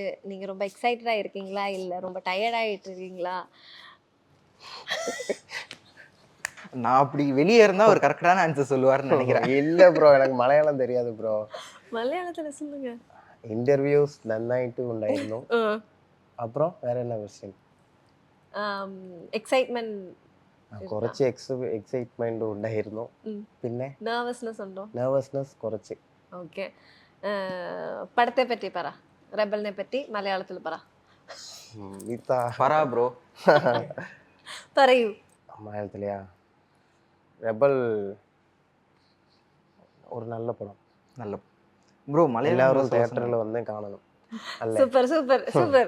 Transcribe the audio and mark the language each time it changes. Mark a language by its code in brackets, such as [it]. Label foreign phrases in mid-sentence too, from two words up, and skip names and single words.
[ta] நீங்கள் ரொம்ப எக்ஸைட்டடாக இருக்கீங்களா இல்லை ரொம்ப டயர்டாகிட்டு இருக்கீங்களா? நான் அப்படி வெளியே இருந்தால் ஒரு கரெக்டான ஆன்சர் சொல்லுவார்னு நினைக்கிறேன். இல்லை ப்ரோ, எனக்கு மலையாளம் தெரியாது ப்ரோ. மலையாளத்தில் சொல்லுங்க. [ml] ഇന്റർവ്യൂസ് നന്നായിട്ട് ഉണ്ടായിരുന്നോം. [ta] அப்புறம் வேற என்ன கொஸ்டின்? [ml] എക്സൈറ്റ്മെന്റ് കുറച്ച് എക്സൈറ്റ്മെന്റ് ഉണ്ടായിരുന്നു. പിന്നെ നെർവസ്നെസ് ഉണ്ടോ? നെർവസ്നെസ് കുറച്ച്. ഓക്കെ. പടത്തെ പറ്റി പറ, റെബലിനെ പറ്റി മലയാളത്തിൽ പറ. പറ ബ്രോ പറയൂ. [ta] மலையாளத்திலையா? ரெபல் ஒரு நல்ல படம். நல்ல ப்ரோ மலையாளம் எல்லாரும் தியேட்டரில் வந்து காணணும். சூப்பர் சூப்பர் சூப்பர்.